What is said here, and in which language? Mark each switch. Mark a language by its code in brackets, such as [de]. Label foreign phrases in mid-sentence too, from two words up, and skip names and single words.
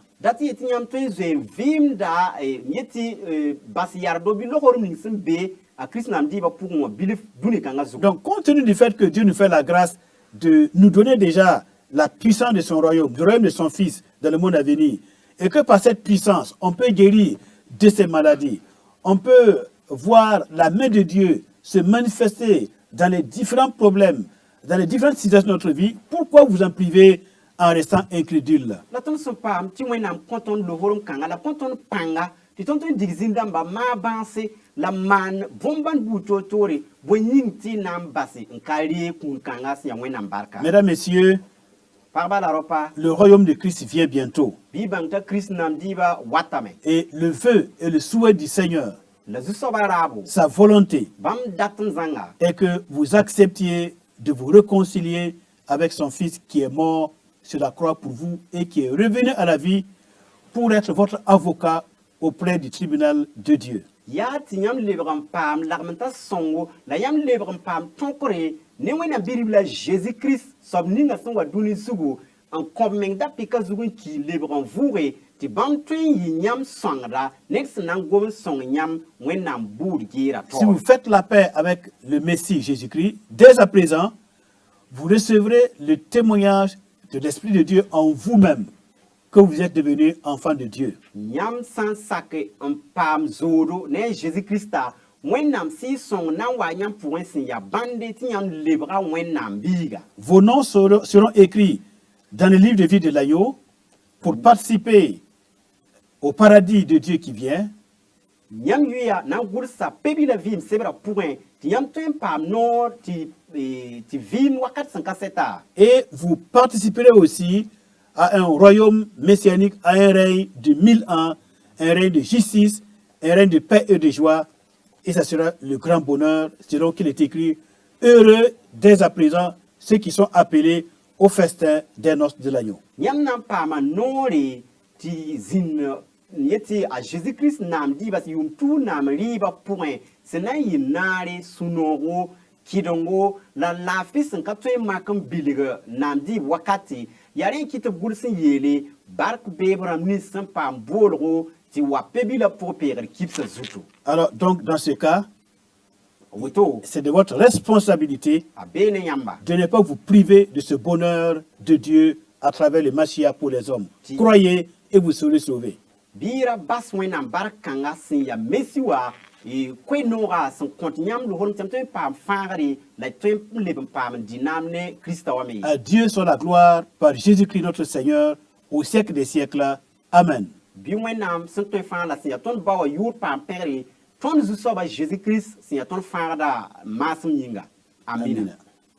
[mos] Dat yetɩ yãmb tõe n zoe vɩɩmda yetɩ bas yardo bɩ logr ning sẽn be a Christ naam dɩɩbã pʋgẽ wã bilf dũni kãngã zugu. [fr] Donc, compte tenu du fait que Dieu nous fait la grâce de nous donner déjà la puissance de son royaume, du royaume de son Fils dans le monde à venir, et que par cette puissance, on peut guérir de ces maladies, on peut voir la main de Dieu se manifester dans les différents problèmes, dans les différentes situations de notre vie, pourquoi vous en privez en restant incrédule? [mos] La tõnd sẽn paam tɩ wẽnnaam kõ tõnd lohrem kãnga la kõ tõnd pãnga tɩ tõnd tõe n dig zĩn-dãmba maa bãnse la maan bõn-bãn buud toor-toore bõe yĩng tɩ y na n base n ka ree kũun kãnga sẽn yaa wẽnnaam barka. [fr] Mesdames, Messieurs, [mos] Pagba la ropa [fr] le royaume de Christ vient bientôt. [mos] bɩ y bãng t'a Kirist naam dɩɩbã watame [fr] Et le vœu et le souhait du Seigneur, [mos] la zu-soabã raabo [fr] sa volonté, [mos] bãmb dat n zãnga [fr] est que vous acceptiez de vous réconcilier avec son Fils qui est mort sur la croix pour vous et qui est revenu à la vie pour être votre avocat auprès du tribunal de Dieu. [mos] yaa tɩ yãmb lebg n paam lagm t'a sõngo la yãmb lebg n paam tõkre ne wẽnnaam bi-rib la Jésus-Christ soab ninga sẽn wa dũni zugu n kõb meng da pɩka zug n kii lebg n vʋʋge tɩ bãmb tõe n yɩ yãmb sõngda ned sẽn na n gom n sõng yãmb wẽnnaam buud geera [fr] Si vous faites la paix avec le Messie Jésus-Christ, dès à présent, vous recevrez le témoignage de l'Esprit de Dieu en vous-même que vous êtes devenu enfant de Dieu. [mos] yãmb sã n sak n paam zoodo ne a Jésus-Krista wẽnnaam sɩ y sõng na n wa yãmb pʋgẽ sẽn ya bãnde tɩ yãmb lebga wẽnnaam biiga. [fr] Vos noms seront écrits dans le livre de vie de l'agneau pour participer au paradis de Dieu qui vient. [mos] Yãmb yʋya na n gʋdsa pe-bila vɩɩm sebrã pʋgẽ tɩ yãmb tõe n paam noor tɩ vɩɩm wakat sẽn ka sɛta. [fr] Et vous participerez aussi à un royaume messianique, à un règne de 1000 ans, un règne de justice, un règne de paix et de joie. Et ça sera le grand bonheur, selon qu'il est écrit, heureux dès à présent ceux qui sont appelés au festin des noces de l'agneau. [mos] Yãmb na n paama noore tɩ zĩnd yetɩ a Jésus-Christ naam dɩɩba tɩ yʋʋm tuur naam rɩɩbã pʋgẽ sẽn na n yɩ naare sũ-noogo kɩdengo la laafɩ sẽn ka tõe n mak n bilg naam dɩɩb wakate yaa rẽ n kɩ tɩ b gʋls n yeele bark beeb rãmb nins sẽn paam boolgo tɩ wa pe-bila pʋg peegr kibsã zutu. [fr] Alors, donc, dans ce cas, [mos] Woto [fr] c'est de votre responsabilité [mos] a bee ne yãmba [fr] de ne pas vous priver de ce bonheur de Dieu à travers le Mashiach pour les hommes. Croyez et vous serez sauvés. [mos] biira bas wẽnnaam bark kãnga sẽn ya mesi wa koe-noogã sẽn kõt yãmb lohrem tɩ yãmb tõe n paam fãagre la y tõe n leb n paam n dɩ naam ne Krista wa me. [fr] À Dieu soit la gloire par Jésus-Christ notre Seigneur au siècle des siècles. Amen. [mos] Bɩ wẽnnaam sẽn tõe fãag la sẽn ya tõnd ba wa yʋʋr paam pẽgre tõnd zu-soabã Jésus-Kirist sẽn ya tõnd fãagda maasem yĩnga. Amina. Amen.